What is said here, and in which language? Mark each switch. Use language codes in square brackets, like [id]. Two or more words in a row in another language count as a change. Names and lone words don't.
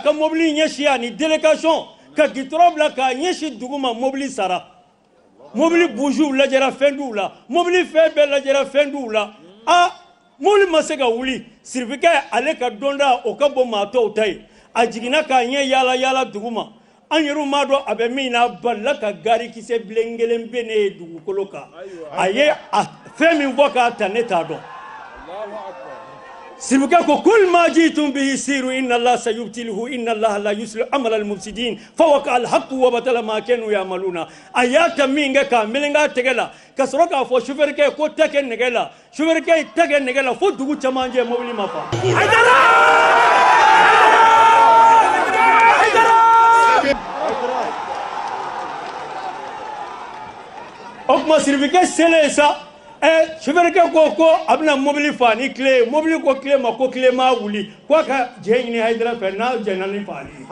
[bm] ka mobili ɲɛsin a ni délégation ka gitɔrɔ bila k'a ɲɛsin dugu ma mobili sara mobili bougiw lajɛra fɛnduw la mobili fɛn bɛɛ lajɛra fɛnduw la mobili ma se ka wuli sirikɛ ale ka dɔnda o ka bon maa tɔw ta ye a jiginna k'a ɲɛ yaala yaala dugu ma an yɛrɛw m'a dɔn a bɛ min na a balila ka garikisɛ bilen kelen bɛ ne ye dugukolo kan a ye fɛn min fɔ k'a ta ne t'a dɔn sirikɛ ko [ar] قال ما جئتم به السحر إن الله سيبطله إن الله لا يصلح عمل المفسدين فوقع الحق وبطل ما كانوا يعملون [bm] ayata min kɛ k'a melenga tɛgɛ la ka sɔrɔ k'a fɔ chauffeur ko tɛgɛ nɛgɛ la chauffeur tɛgɛ nɛgɛ la fo dugu camancɛ mobili ma fa o kuma sirikɛ selen sa chauffeur ko a bɛna mobili fa ni tile mobili ko tile ma ko tile ma wuli ko a ka jɛ ɲini Haidara fɛ n'a jɛna ni faali